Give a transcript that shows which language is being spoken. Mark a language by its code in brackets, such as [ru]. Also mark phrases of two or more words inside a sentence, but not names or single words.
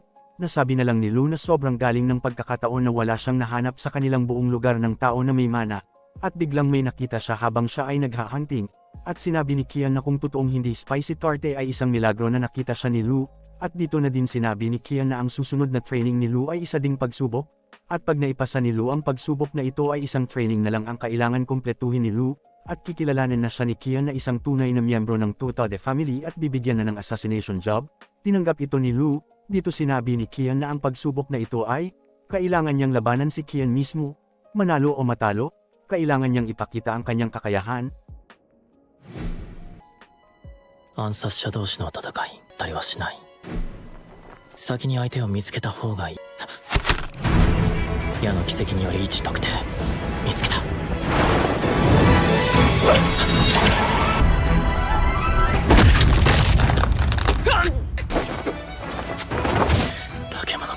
[tl] Nasabi na lang ni Lu na sobrang galing ng pagkakataon na wala siyang nahanap sa kanilang buong lugar ng tao na may mana, at biglang may nakita siya habang siya ay nagha-hunting, at sinabi ni Kian na kung totoong hindi spy si Tarte ay isang milagro na nakita siya ni Lu, at dito na din sinabi ni Kian na ang susunod na training ni Lu ay isa ding pagsubok, at pag naipasa ni Lu ang pagsubok na ito ay isang training na lang ang kailangan kumpletuhin ni Lu, at kikilalanin na siya ni Kian na isang tunay na miyembro ng Totode family at bibigyan na ng [en] assassination job. [tl] Tinanggap ito ni Lu. Dito sinabi ni Kian na ang pagsubok na ito ay, kailangan niyang labanan si Kian mismo, manalo o matalo, kailangan niyang ipakita ang kanyang kakayahan. [ja] 暗殺者同士の戦いたりはしない。先に相手を見つけた方がいい。矢の奇跡により位置特定見つけた。化け物か。